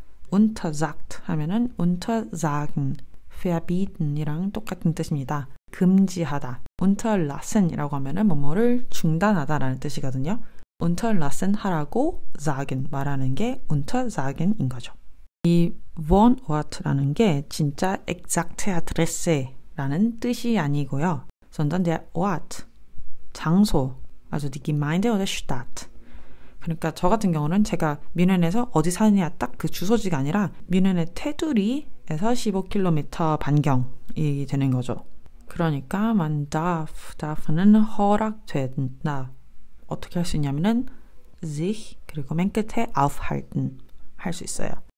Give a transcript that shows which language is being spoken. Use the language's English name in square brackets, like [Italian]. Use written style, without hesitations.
[Korean] Untersagt 하면은 untersagen, verbieten 이랑 똑같은 뜻입니다. 금지하다. Unterlassen 이라고 하면은 뭐뭐를 중단하다라는 뜻이거든요. Unterlassen 하라고 sagen 말하는 게 Untersagen인 거죠. 이 Wohnort라는 게 진짜 [German] exakte Adresse [Korean] 라는 뜻이 아니고요. [German] sondern der Ort, 장소, also die Gemeinde oder Stadt. [Korean] 그러니까 저 같은 경우는 제가 뮌헨에서 어디 사느냐 딱 그 주소지가 아니라 뮌헨의 테두리에서 15km 반경이 되는 거죠. 그러니까 [German] man darf [Korean] 는 허락된다. 어떻게 할 수 있냐면은 sich 그리고 맨 끝에 aufhalten 할 수 있어요.